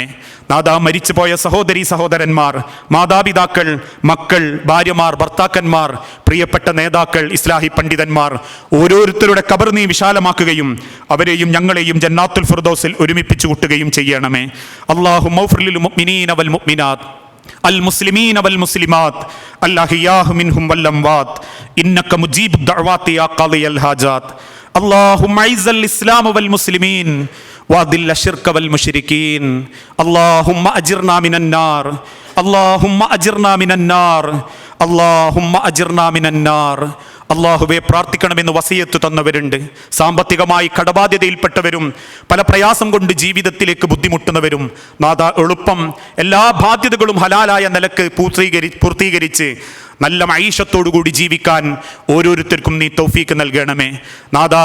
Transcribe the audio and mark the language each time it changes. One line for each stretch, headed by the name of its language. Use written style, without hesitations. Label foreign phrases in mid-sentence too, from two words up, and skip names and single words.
Malayalam: നാഥ, മരിച്ചുപോയ സഹോദരീ സഹോദരന്മാർ, മാതാപിതാക്കൾ, മക്കൾ, ഭാര്യമാർ, ഭർത്താക്കന്മാർ, പ്രിയപ്പെട്ട നേതാക്കൾ, ഇസ്ലാഹി പണ്ഡിതന്മാർ, ഓരോരുത്തരുടെ ഖബർ നീ വിശാലമാക്കുകയും അവരെയും ഞങ്ങളെയും ജന്നാത്തുൽ ഫിർദൗസിൽ ഒരുമിപ്പിച്ചു കൂട്ടുകയും ചെയ്യണമേ.
Arabic: اللهم اغفر للمؤمنين والمؤمنات المسلمين والمسلمات الأحياء منهم والأموات إنك مجيب الدعوات يا قاضي الحاجات. اللهم أعز الإسلام والمسلمين وأذل الشرك والمشركين. اللهم أجرنا من النار، اللهم أجرنا من النار، اللهم أجرنا من النار.
Malayalam: അള്ളാഹുവെ, പ്രാർത്ഥിക്കണമെന്ന് വസിയത്ത് തന്നവരുണ്ട്. സാമ്പത്തികമായി കടബാധ്യതയിൽപ്പെട്ടവരും പല പ്രയാസം കൊണ്ട് ജീവിതത്തിലേക്ക് ബുദ്ധിമുട്ടുന്നവരും നാഥ, എളുപ്പം എല്ലാ ബാധ്യതകളും ഹലാലായ നിലക്ക് പൂർത്തീകരിച്ച് നല്ല മഈശത്തോടുകൂടി ജീവിക്കാൻ ഓരോരുത്തർക്കും നീ തൗഫീക്ക് നൽകണമേ നാഥാ.